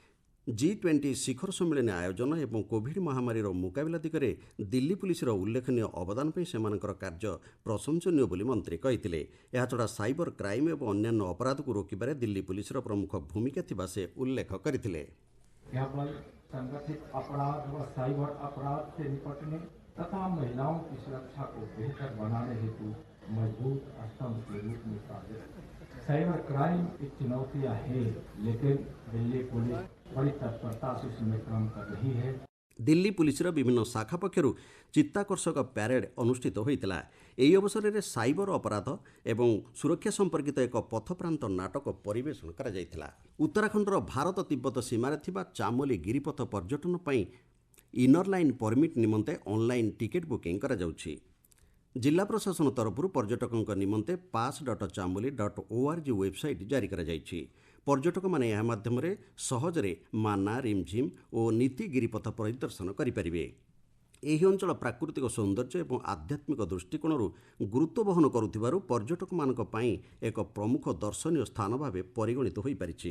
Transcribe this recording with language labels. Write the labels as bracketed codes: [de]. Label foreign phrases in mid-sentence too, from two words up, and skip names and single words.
[or] G20 ଶିଖର ସମ୍ମିଳନୀ ଆୟୋଜନ ଏବଂ କୋଭିଡ୍ ମହାମାରୀର ମୁକାବିଲା ଦିଗରେ ଦିଲ୍ଲୀ ପୁଲିସର ଉଲ୍ଲେଖନୀୟ ଅବଦାନ ପାଇଁ ସେମାନଙ୍କର କାର୍ଯ୍ୟ ପ୍ରଶଂସନୀୟ ବୋଲି ମନ୍ତ୍ରୀ କହିଥିଲେ। ଏହାଛଡ଼ା ସାଇବର କ୍ରାଇମ୍ ଏବଂ ଅନ୍ୟାନ୍ୟ ଅପରାଧକୁ ରୋକିବାରେ ଦିଲ୍ଲୀ ପୁଲିସର ପ୍ରମୁଖ ଭୂମିକା ଥିବା ସେ ଉଲ୍ଲେଖ କରିଥିଲେ। [hi] केवल संगठित अपराध व साइबर अपराध से निपटने तथा महिलाओं की सुरक्षा को बेहतर बनाने हेतु मजबूत स्तंभ के रूप में कार्य। साइबर क्राइम की चुनौतियां हैं, लेकिन दिल्ली पुलिस बड़ी तत्परता से इसमें काम कर रही है। [or] ଦିଲ୍ଲୀ ପୁଲିସର ବିଭିନ୍ନ ଶାଖା ପକ୍ଷରୁ ଚିତ୍ତାକର୍ଷକ ପ୍ୟାରେଡ୍ ଅନୁଷ୍ଠିତ ହୋଇଥିଲା। ଏହି ଅବସରରେ ସାଇବର ଅପରାଧ ଏବଂ ସୁରକ୍ଷା ସମ୍ପର୍କିତ ଏକ ପଥପ୍ରାନ୍ତ ନାଟକ ପରିବେଷଣ କରାଯାଇଥିଲା। ଉତ୍ତରାଖଣ୍ଡର ଭାରତ ତିବ୍ବତ ସୀମାରେ ଥିବା ଚାମୋଲି ଗିରିପଥ ପର୍ଯ୍ୟଟନ ପାଇଁ ଇନର ଲାଇନ୍ ପରମିଟ୍ ନିମନ୍ତେ ଅନଲାଇନ୍ ଟିକେଟ୍ ବୁକିଂ କରାଯାଉଛି। ଜିଲ୍ଲା ପ୍ରଶାସନ ତରଫରୁ ପର୍ଯ୍ୟଟକଙ୍କ ନିମନ୍ତେ pass.chamoli.org ୱେବସାଇଟ୍ ଜାରି କରାଯାଇଛି। ପର୍ଯ୍ୟଟକମାନେ ଏହା ମାଧ୍ୟମରେ ସହଜରେ ମାନା, ରିମଝିମ୍ ଓ ନୀତି ଗିରିପଥ ପରିଦର୍ଶନ କରିପାରିବେ। ଏହି ଅଞ୍ଚଳ ପ୍ରାକୃତିକ ସୌନ୍ଦର୍ଯ୍ୟ ଏବଂ ଆଧ୍ୟାତ୍ମିକ ଦୃଷ୍ଟିକୋଣରୁ ଗୁରୁତ୍ୱ ବହନ କରୁଥିବାରୁ ପର୍ଯ୍ୟଟକମାନଙ୍କ ପାଇଁ ଏକ ପ୍ରମୁଖ ଦର୍ଶନୀୟ ସ୍ଥାନ ଭାବେ ପରିଗଣିତ ହୋଇପାରିଛି।